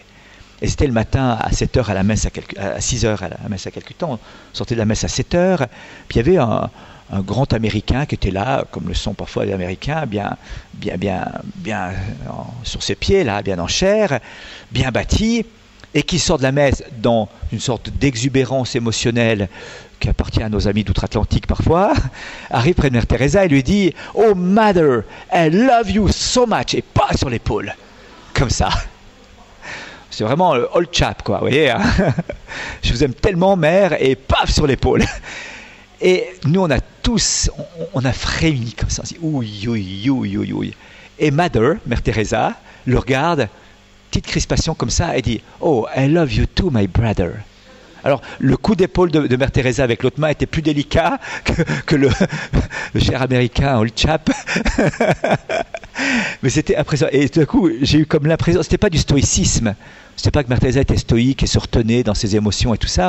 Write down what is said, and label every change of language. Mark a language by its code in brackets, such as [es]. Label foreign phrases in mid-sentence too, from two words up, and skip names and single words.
[fr] Et c'était le matin à 7h à la messe, à 6h à la messe à Calcutta, on sortait de la messe à 7h, puis il y avait un grand Américain qui était là, comme le sont parfois les Américains, bien sur ses pieds, là, bien en chair, bien bâti, et qui sort de la messe dans une sorte d'exubérance émotionnelle qui appartient à nos amis d'outre-Atlantique parfois, arrive près de Mère Teresa et lui dit « [en] Oh Mother, I love you so much [fr] » et pas sur l'épaule, comme ça. C'est vraiment [en] old chap, [fr] quoi, vous voyez, hein. Je vous aime tellement, mère, et paf, sur l'épaule. Et nous, on a tous, on a frémi comme ça, on s'est dit, ouï. Et Mère Teresa, le regarde, petite crispation comme ça, elle dit « [en] Oh, I love you too, my brother ». [fr] Alors, le coup d'épaule de Mère Teresa avec l'autre main était plus délicat que le cher américain [en] old chap. [fr] Mais c'était impressionnant. Et tout d'un coup, j'ai eu comme l'impression, c'était pas du stoïcisme, c'était pas que Mère Teresa était stoïque et se retenait dans ses émotions et tout ça.